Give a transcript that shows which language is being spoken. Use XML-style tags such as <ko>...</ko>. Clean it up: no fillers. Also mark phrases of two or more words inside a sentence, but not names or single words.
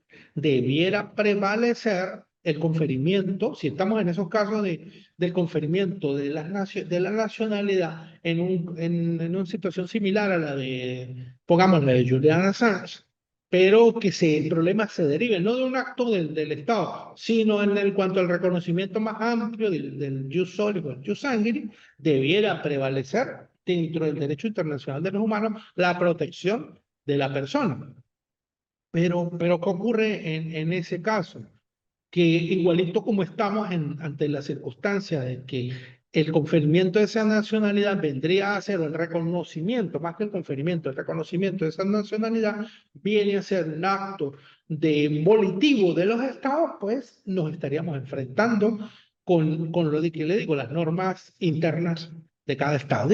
<es>Debiera prevalecer el conferimiento, si estamos en esos casos del conferimiento de la nacionalidad en una situación similar a la de, pongamos, la de Julian Assange, pero que el problema se derive no de un acto del Estado, sino en cuanto al reconocimiento más amplio del</es> <la>jus soli,</la> <es>el</es> <la>jus sanguinis,</la> <es>debiera prevalecer dentro del derecho internacional de los humanos la protección de la persona. Pero ¿qué ocurre en ese caso? Que igualito como estamos ante la circunstancia de que el conferimiento de esa nacionalidad vendría a ser el reconocimiento, más que el conferimiento, el reconocimiento de esa nacionalidad viene a ser un acto de volitivo de los estados, pues nos estaríamos enfrentando con lo de que le digo, las normas internas de cada estado.</es>